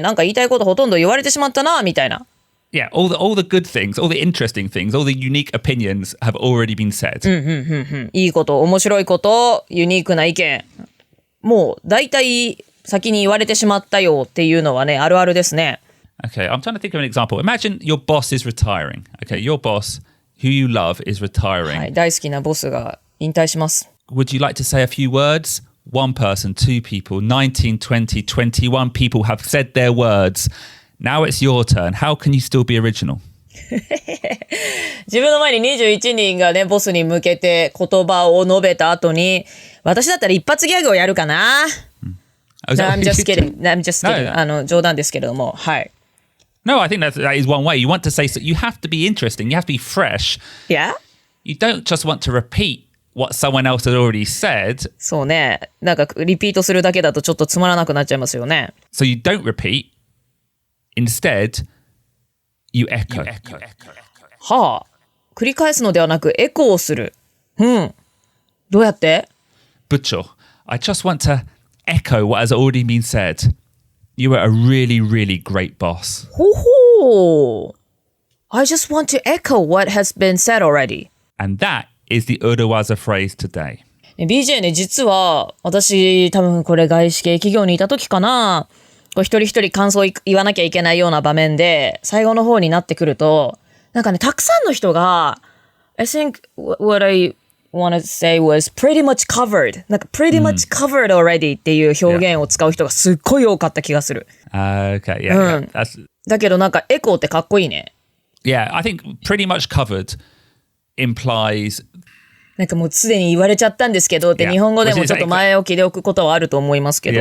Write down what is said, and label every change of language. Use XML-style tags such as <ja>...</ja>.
<ja>なんか言いたいことほとんど言われてしまったな、みたいな。</ja> <en>Yeah, all the good things, all the interesting things, all the unique opinions have already been said.</en> <ja>いいこと、面白いこと、ユニークな意見。もう、大体、先に言われてしまったよっていうのはね、あるあるですね。</ja> <en>Okay, I'm trying to think of an example. Imagine your boss is retiring. Okay, your boss, who you love, is retiring.</en> <ja>はい、大好きなボスが引退します。</ja> <en>Would you like to say a few words? One person, two people, 19, 20, 21 people have said their words. Now it's your turn. How can you still be original?</en> <ja>自分の前に21人がね、ボスに向けて言葉を述べた後に、私だったら一発ギャグをやるかな。</ja> <en>No, I'm just kidding. No.</en> <ja>冗談ですけれども、はい。</ja> <en>No, I think that is one way. You want to say, so you have to be interesting. You have to be fresh. Yeah? You don't just want to repeat what someone else had already said.</en> <ja>そうね。なんかリピートするだけだとちょっとつまらなくなっちゃいますよね。</ja> <en>So you don't repeat. Instead, you echo. はあ。</en> <ja>繰り返すのではなくエコーする。どうやって？</ja> <en>Butcher, I just want to echo what has already been said. You were a really, really great boss. ほう。 I just want to echo what has been said already. And that is the urawaza phrase today.</en> <ja>BJ ね、実は私多分これ外資系企業にいた時かな。一人一人感想を言わなきゃいけないような場面で最後の方になってくると、なんかね、たくさんの人が</ja> <en>I think what I want to say was pretty much covered.</en> <ja>なんか</ja> <en>pretty much covered already</en> <ja>っていう表現を使う人がすっごい多かった気がする。 Okay, yeah, yeah. だけどなんかエコーってかっこいいね。</ja> <en>Yeah, I think pretty much covered implies</en> <ja>なんかもうすでに言われちゃったんですけどって日本語でもちょっと前置きで置くことはあると思いますけど。</ja>